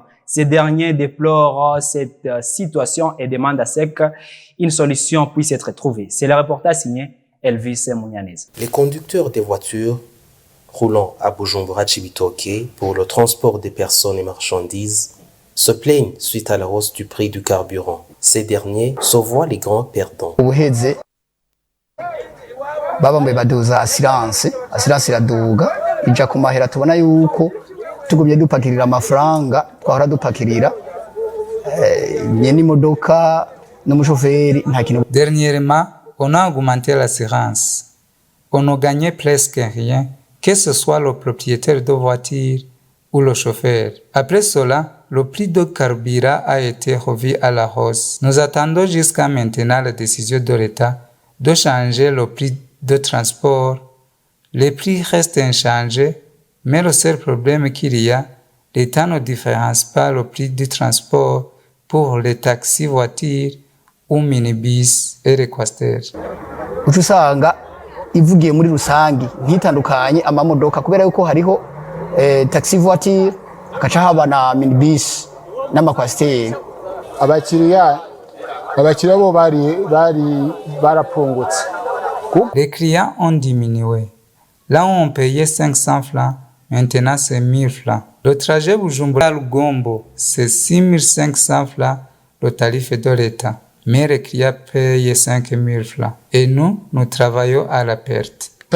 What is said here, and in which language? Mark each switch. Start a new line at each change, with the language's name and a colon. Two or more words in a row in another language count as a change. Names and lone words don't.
French: Ces derniers déplorent cette situation et demandent à ce qu'une solution puisse être trouvée. C'est le reportage signé Elvis Mounianese. Les conducteurs des voitures roulant à Bujumbura-Cibitoke pour le transport des personnes et marchandises se plaignent suite à la hausse du prix du carburant. Ces derniers se voient les grands perdants.
Rundi: Baba mwe baduza assurance iraduga ija ku mahera tubona yuko tugumye dupakirira amafaranga twahora dupakirira nyene imodoka n'umushoferi nta kintu.
French: Dernièrement, on a augmenté l'assurance. On ne gagnait presque rien, que ce soit le propriétaire de voiture ou le chauffeur. Après cela, le prix de carburant a été revu à la hausse. Nous attendons jusqu'à maintenant la décision de l'État de changer le prix de transport. Les prix restent inchangés, mais le seul problème qu'il y a, l'État ne différencie pas le prix du transport pour les taxis voitures ou minibus et les coasters.
Rundi: Usanga ivugiye muri rusangi ntitandukanye amamodoka kubera yuko hariho
French: taxi voiture
Rundi: hakaca haba na minibus n'amakwasteri. Abakiriya bo barapungutse.
French: Les clients ont diminué. Là où on payait 500 francs, maintenant c'est 1000 francs. Le trajet Bujumbura-Lugombo, c'est 6500 francs, le tarif de l'État. Mais les clients payent 5000 francs. Et nous travaillons à la perte.